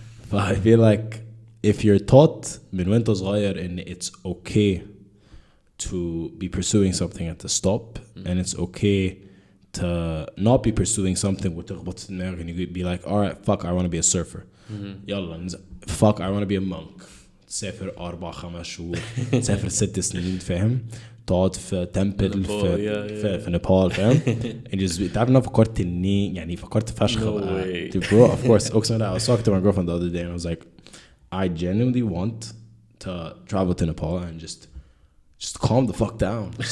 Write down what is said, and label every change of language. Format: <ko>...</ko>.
<en>But I feel like if you're taught</en> <ar>من وانت صغير ان</ar> <en>it's okay to be pursuing something and to stop, and it's okay to not be pursuing something</en> <ar>وتخبط في دماغك,</ar> <en>and you be like, all right, fuck, I want to be a surfer.</en> <ar>يلا</ar> <en>fuck, I want to be a monk.</en> <ar>تسافر 4-5 شهور, تسافر 6 سنين, فاهم, تقعد في تمبل في نيبال, فاهم.</ar> <en>and just</en> <ar>تعرف انا فكرت اني يعني فكرت فشخ بقى</ar> <en>to grow. Of course,</en> <ar>اقسم بالله,</ar> <en>I was talking to my girlfriend the other day and I was like, I genuinely want to travel to Nepal and just calm the fuck down.</en>